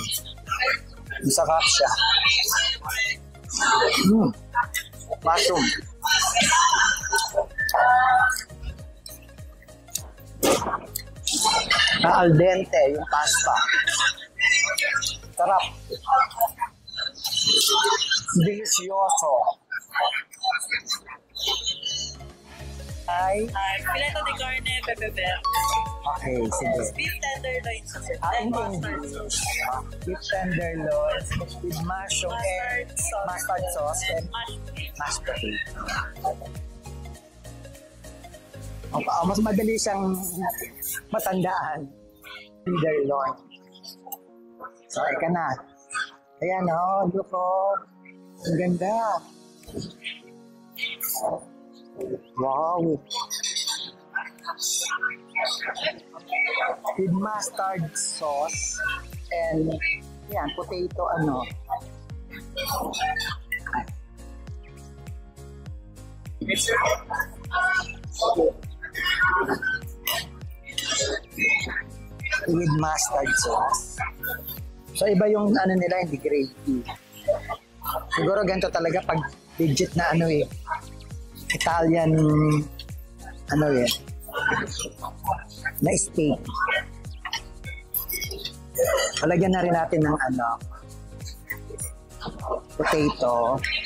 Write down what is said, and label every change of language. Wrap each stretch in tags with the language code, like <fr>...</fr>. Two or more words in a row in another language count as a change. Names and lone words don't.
<tl>Masarap siya. Mushroom. Na</tl> <it>al dente</it> <tl>yung pasta. Sarap.</tl> <es>Delicioso. Ay,</es> <it>Fileto de carne, pepe verde.</it> <tl>okay, sige.</tl> <en>Beef tenderloin, sir. In And mustard English. sauce. Beef tenderloin with mushroom and mustard sauce and mashed potato.</en> <tl>Mas madali siyang matandaan. Tenderloin. So, ika na. Ayan, look, ang ganda.</tl> <en>Wow. With mustard sauce and yan, potato with mustard sauce.</en> <tl>So iba yung nila, hindi gravy. Siguro ganito talaga pag legit na Italian na steak. Palagyan na rin natin ng potato.</tl>